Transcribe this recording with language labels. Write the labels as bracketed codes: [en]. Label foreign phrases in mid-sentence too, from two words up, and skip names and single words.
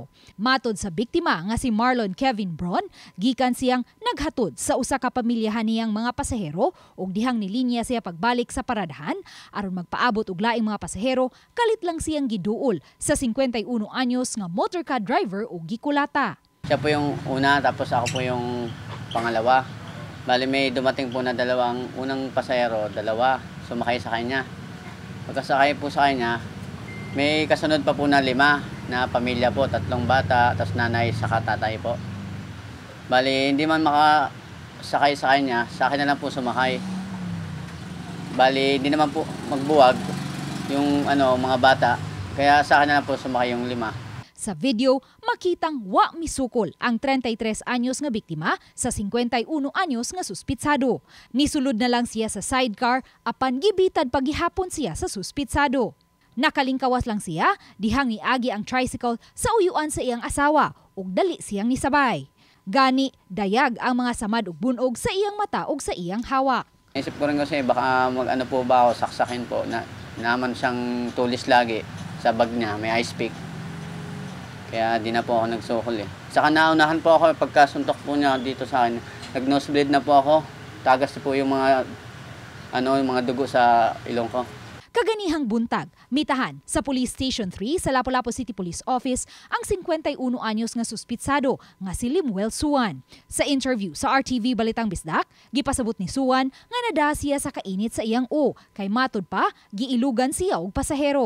[ceb] Matod sa biktima nga si Marlon Kevin Bron, gikan siyang naghatod sa usa ka pamilyahan niyang mga pasahero ug dihang nilinya siya pagbalik sa paradahan aron magpaabot og laing mga pasahero, kalit lang siyang giduol sa 51 anyos nga motorcade driver o gikulata. [tl] Siya po yung una, tapos ako po yung pangalawa. Bali may dumating po na unang pasahero, dalawa, sumakay sa kanya. Pagkasakay po sa kanya, may kasunod pa po na 5 na pamilya po, 3 bata, tapos nanay saka tatay po. Bali hindi man makasakay sa kanya, sa akin na lang po sumakay. Bali hindi naman po magbuwag yung mga bata, kaya sa akin na po sumakay yung 5. [ceb] Sa video, makitang wa misukol ang 33 anyos nga biktima sa 51 anyos nga suspitsado. Nisulod na lang siya sa sidecar apan gibitad paghihapon siya sa suspitsado. Nakalingkawas lang siya dihang niagi ang tricycle sa uyuan sa iyang asawa ug dali siyang nisabay. Gani dayag ang mga samad ug bunog sa iyang mata ug sa iyang hawak. [tl] Isip ko rin kasi baka mag-ano po ba ako, saksakin po na naman siyang tulis lagi sa bag niya, may ice pick. Kaya di na po ako nagsukol eh. Saka naunahan po ako pagkasuntok po niya dito sa akin. Nag-nosebleed na po ako. Tagas po yung mga dugo sa ilong ko. [ceb] Kaganihang buntag, mitahan sa Police Station 3 sa Lapu-Lapu City Police Office ang 51 anyos nga suspitsado nga si Limuel Suwan. Sa interview sa RTV Balitang Bisdak, gipasabot ni Suwan nga nada siya sa kainit sa iyang kay matod pa giilugan siya og pasahero.